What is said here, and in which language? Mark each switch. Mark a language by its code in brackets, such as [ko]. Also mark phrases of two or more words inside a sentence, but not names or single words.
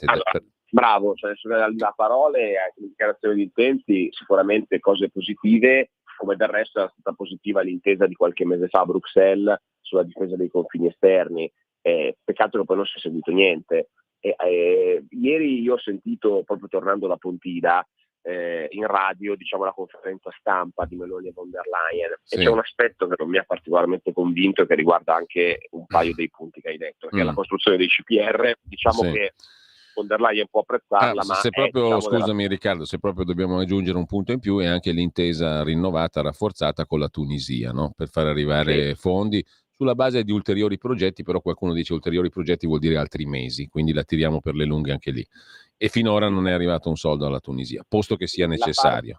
[it] Bravo, cioè da parole a dichiarazioni di intenti sicuramente cose positive, come del resto era stata positiva l'intesa di qualche mese fa a Bruxelles sulla difesa dei confini esterni, peccato che poi non si è seguito niente. Ieri io ho sentito, proprio tornando da Pontida, in radio, diciamo, la conferenza stampa di Meloni e von der Leyen, e c'è un aspetto che non mi ha particolarmente convinto e che riguarda anche un paio dei punti che hai detto, che è la costruzione dei CPR, diciamo che von der Leyen può apprezzarla, ma se proprio, diciamo, scusami Riccardo, se proprio dobbiamo aggiungere un punto in più, è anche l'intesa rinnovata, rafforzata con la Tunisia, no? Per far arrivare fondi sulla base di ulteriori progetti, però qualcuno dice ulteriori progetti vuol dire altri mesi, quindi la tiriamo per le lunghe anche lì. E finora non è arrivato un soldo alla Tunisia, posto che sia necessario.